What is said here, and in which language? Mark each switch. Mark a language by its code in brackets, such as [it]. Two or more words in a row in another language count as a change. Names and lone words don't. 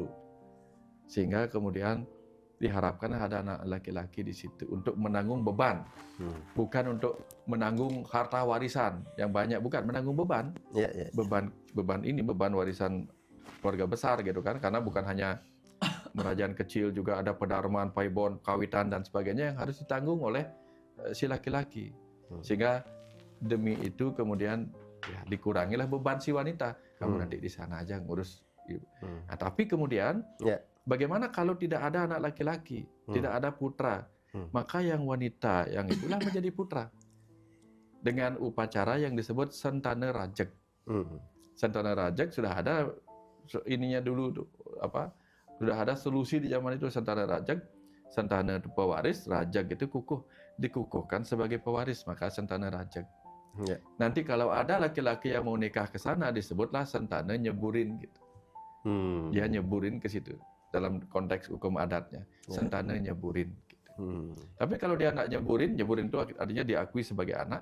[id] Sehingga kemudian diharapkan ada anak laki-laki di situ untuk menanggung beban, bukan untuk menanggung harta warisan yang banyak, bukan menanggung beban, beban warisan keluarga besar gitu kan, karena bukan hanya merajaan kecil, juga ada pedarman, paibon, kawitan dan sebagainya yang harus ditanggung oleh si laki-laki, sehingga demi itu kemudian dikurangilah beban si wanita, kamu nanti di sana aja ngurus. Nah, tapi kemudian bagaimana kalau tidak ada anak laki-laki, tidak ada putra, maka yang wanita yang itulah menjadi putra dengan upacara yang disebut Sentana Rajek. Sentana Rajek sudah ada ininya dulu Sudah ada solusi di zaman itu, santana rajak, santana pewaris, rajak itu dikukuhkan sebagai pewaris, maka santana rajak. Ya. Nanti kalau ada laki-laki yang mau nikah ke sana, disebutlah santana nyeburin gitu. Dia nyeburin ke situ dalam konteks hukum adatnya, santana nyeburin. Tapi kalau dia nggak nyeburin itu artinya diakui sebagai anak.